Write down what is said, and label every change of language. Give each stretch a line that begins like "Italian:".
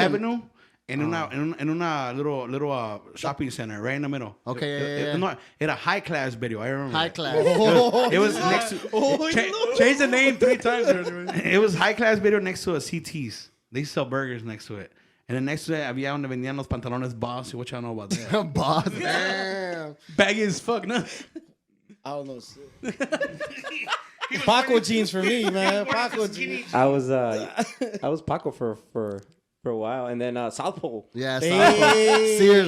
English: Avenue.
Spanish: En una
English: little shopping center right in the middle. Okay, yeah. No,
Spanish: era
English: high class video. I remember. High that. class. It was next to. Change the name 3 times. It was high class video next to a CT's. They sell burgers next to it. And then next to it,
Spanish: había donde vendían los pantalones Boss.
English: What y'all know about that? Boss. Damn. Baggy as fuck, no? I don't know. Paco jeans for me, man. Paco jeans. I was Paco for a while, and then South Pole. Yeah, Hey.